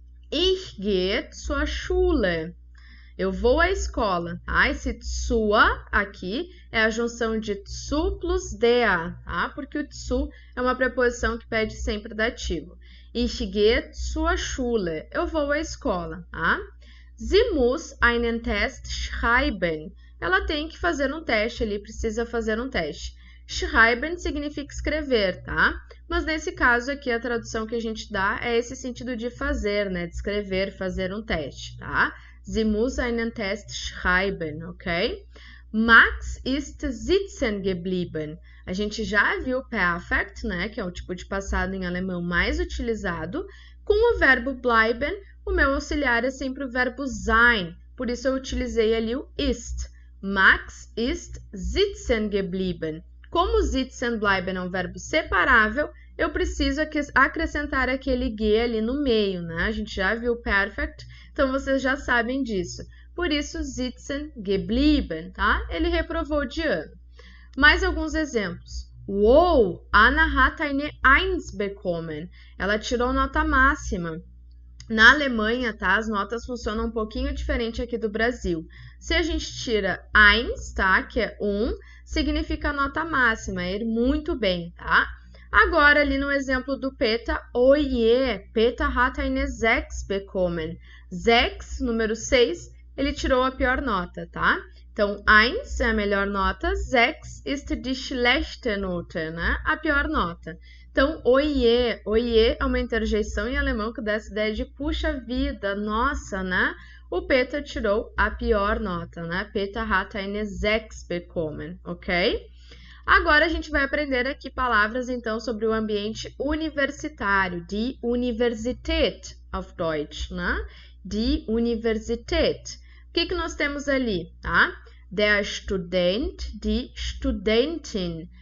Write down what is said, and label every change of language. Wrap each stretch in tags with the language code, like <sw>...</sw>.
<de>Ich gehe zur Schule.</de> <pt>Eu vou à escola, tá? Esse zur aqui é a junção de zu plus der, tá? Porque o zu é uma preposição que pede sempre dativo.</pt> <de>Ich gehe zur Schule.</de> <pt>Eu vou à escola, tá?</pt> <de>Sie muss einen Test schreiben.</de> <pt>Ela tem que fazer um teste ali, precisa fazer um teste. Schreiben significa escrever, tá? Mas nesse caso aqui a tradução que a gente dá é esse sentido de fazer, né? De escrever, fazer um teste, tá?</pt> <de>Sie muss einen Test schreiben, ok? Max ist sitzen geblieben.</de> <pt>A gente já viu perfect, né? Que é o tipo de passado em alemão mais utilizado. Com o verbo bleiben, o meu auxiliar é sempre o verbo sein. Por isso eu utilizei ali o ist.</pt> <de>Max ist sitzen geblieben.</de> <pt>Como sitzen bleiben é um verbo separável, eu preciso acrescentar aquele ge ali no meio, né? A gente já viu perfect, então vocês já sabem disso. Por isso, sitzen geblieben, tá? Ele reprovou de ano. Mais alguns exemplos.</pt> <de>Wow, Anna hat eine 1 bekommen.</de> <pt>Ela tirou nota máxima. Na Alemanha, tá? As notas funcionam um pouquinho diferente aqui do Brasil. Se a gente tira 1, tá? Que é 1, significa nota máxima, é ir muito bem, tá? Agora, ali no exemplo do Peter,</pt> <de>oje, Peter hat eine 6 bekommen.</de> <pt>6, número 6, ele tirou a pior nota, tá? Então, 1 é a melhor nota,</pt> <de>6 ist die schlechte Note,</de> <pt>né? A pior nota. Então, oiê é uma interjeição em alemão que dá essa ideia de puxa vida, nossa, né? O Peter tirou a pior nota, né?</pt> <de>Peter hat eine 6 bekommen, ok?</de> <pt>Agora a gente vai aprender aqui palavras, então, sobre o ambiente universitário,</pt> <de>die Universität auf Deutsch,</de> <pt>né? Die Universität. O que nós temos ali, tá?</pt> <de>Der Student, die Studentin.</de>